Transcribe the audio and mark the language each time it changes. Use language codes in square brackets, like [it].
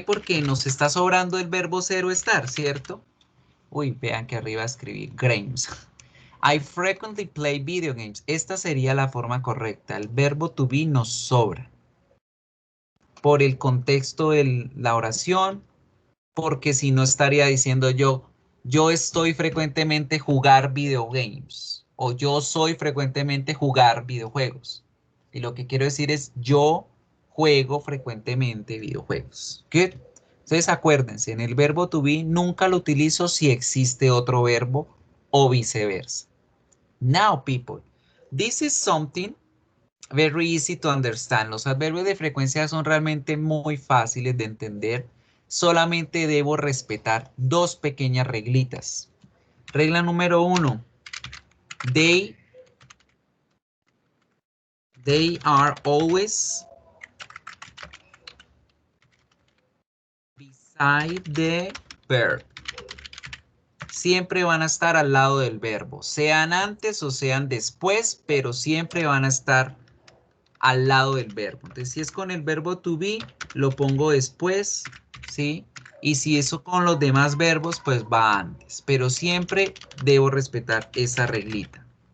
[es] Porque nos está sobrando el verbo ser o estar, ¿cierto? Uy, vean que arriba escribí games. [en] I frequently play video games. [es] Esta sería la forma correcta. El verbo to be nos sobra. Por el contexto de la oración, porque si no estaría diciendo yo estoy frecuentemente jugar video games. O yo soy frecuentemente jugar videojuegos. Y lo que quiero decir es yo juego frecuentemente videojuegos. [en] Good. [es] Entonces acuérdense, en el verbo to be nunca lo utilizo si existe otro verbo o viceversa. [en] Now, people, this is something very easy to understand. [es] Los adverbios de frecuencia son realmente muy fáciles de entender. Solamente debo respetar dos pequeñas reglitas. Regla número 1. [en] They are always beside the verb. [es] Siempre van a estar al lado del verbo, sean antes o sean después, pero siempre van a estar al lado del verbo. Entonces, si es con el verbo to be, lo pongo después, ¿sí? Y si eso con los demás verbos, pues va antes. Pero siempre debo respetar esa reglita.